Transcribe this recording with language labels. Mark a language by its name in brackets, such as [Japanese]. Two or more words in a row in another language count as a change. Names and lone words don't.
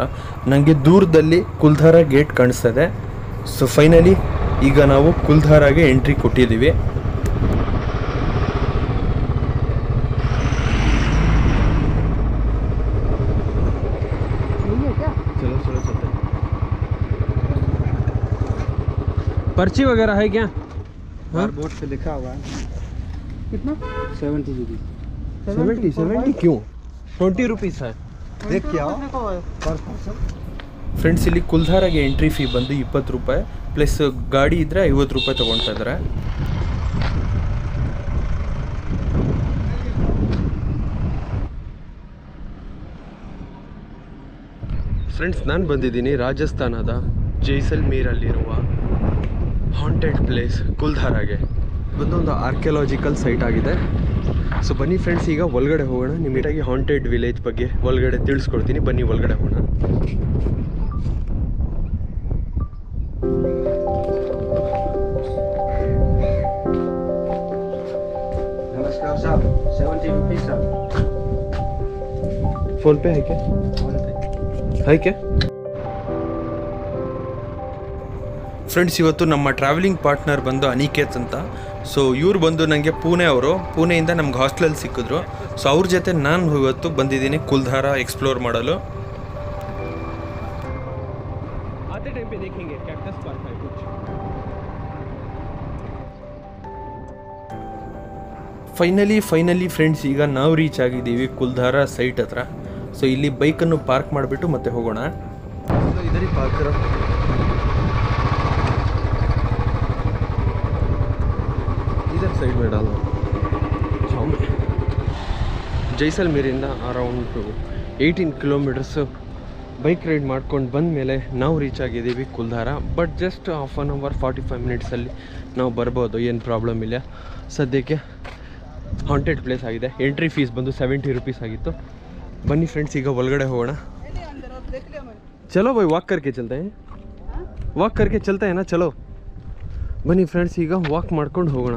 [Kannada] ನನಗೆ ದೂರದಲ್ಲಿ ಕುಲ್ಧಾರ ಗೇಟ್ ಕಾಣಿಸ್ತದೆ. ಸೊ ಫೈನಲಿ ಈಗ ನಾವು ಕುಲ್ಧಾರಾಗೆ ಎಂಟ್ರಿ ಕೊಟ್ಟಿದ್ದೀವಿ. [Hindi] पर्ची वगैरह है क्या? बोर्ड पे लिखा हुआ है. कितना? 70 रुपीज़. 70 क्यों? 20 रुपीस है. देख क्या [English] per person. [Kannada] ಫ್ರೆಂಡ್ಸ್, ಇಲ್ಲಿ ಕುಲ್ಧಾರಾಗೆ [English] entry fee [Kannada] ಬಂದು 20 ರೂಪಾಯಿ, ಪ್ಲಸ್ ಗಾಡಿ ಇದ್ದರೆ 50 ರೂಪಾಯಿ ತೊಗೊಳ್ತಾ ಇದ್ದಾರೆ. ಫ್ರೆಂಡ್ಸ್, ನಾನು ಬಂದಿದ್ದೀನಿ ರಾಜಸ್ಥಾನದ ಜೈಸಲ್ಮೇರಲ್ಲಿರುವ [English] haunted place [Kannada] ಕುಲ್ಧಾರಾಗೆ. ಬಂದು ಒಂದು [English] archaeological site [Kannada] ಆಗಿದೆ. ಸೊ ಬನ್ನಿ ಫ್ರೆಂಡ್ಸ್, ಈಗ ಒಳಗಡೆ ಹೋಗೋಣ. ನಿಮಿಟಾಗಿ [English] haunted village [Kannada] ಬಗ್ಗೆ ಒಳಗಡೆ ತಿಳಿಸ್ಕೊಡ್ತೀನಿ. ಬನ್ನಿ ಒಳಗಡೆ ಹೋಗೋಣ. [Hindi] नमस्कार साहब. 70 रुपीज़ साहब. फोन पे है क्या? है क्या? [Kannada] ಫ್ರೆಂಡ್ಸ್, ಇವತ್ತು ನಮ್ಮ [English] traveling partner [Kannada] ಬಂದು ಅನಿಕೇತ್ ಅಂತ. ಸೊ ಇವ್ರು ಬಂದು ನನಗೆ ಪುಣೆಯಿಂದ ನಮ್ಗೆ ಹಾಸ್ಟೆಲಲ್ಲಿ ಸಿಕ್ಕಿದ್ರು. ಸೊ ಅವ್ರ ಜೊತೆ ನಾನು ಇವತ್ತು ಬಂದಿದ್ದೀನಿ ಕುಲ್ಧಾರ ಎಕ್ಸ್ಪ್ಲೋರ್ ಮಾಡಲು. [English] finally friends, [Kannada] ಈಗ ನಾವು ರೀಚ್ ಆಗಿದ್ದೀವಿ ಕುಲ್ಧಾರ ಸೈಟ್ ಹತ್ರ. ಸೊ ಇಲ್ಲಿ ಬೈಕನ್ನು ಪಾರ್ಕ್ ಮಾಡಿಬಿಟ್ಟು ಮತ್ತೆ ಹೋಗೋಣ. [Hindi] ಇದರಲ್ಲಿ ಪಾರ್ಕ್ इधर साइड में डालो. [English] Jaisalmer around 18 kilometers [Kannada] ಬೈಕ್ ರೈಡ್ ಮಾಡ್ಕೊಂಡು ಬಂದ ಮೇಲೆ ನಾವು ರೀಚ್ ಆಗಿದ್ದೀವಿ ಕುಲ್ಧಾರ. [English] but just half an hour [Kannada] 45 ಮಿನಿಟ್ಸಲ್ಲಿ ನಾವು ಬರ್ಬೋದು, ಏನು ಪ್ರಾಬ್ಲಮ್ ಇಲ್ಲ. ಸದ್ಯಕ್ಕೆ [English] haunted place [Kannada] ಆಗಿದೆ. [English] entry fees [Kannada] ಬಂದು 70 ರೂಪೀಸ್ ಆಗಿತ್ತು. ಬನ್ನಿ ಫ್ರೆಂಡ್ಸ್, ಈಗ ಒಳಗಡೆ ಹೋಗೋಣ. [Hindi] चलो भाई, वॉक करके चलता है, वॉक करके चलता ಏನಾ, [Kannada] ಚಲೋ ಬನ್ನಿ ಫ್ರೆಂಡ್ಸ್, ಈಗ ವಾಕ್ ಮಾಡ್ಕೊಂಡು ಹೋಗೋಣ.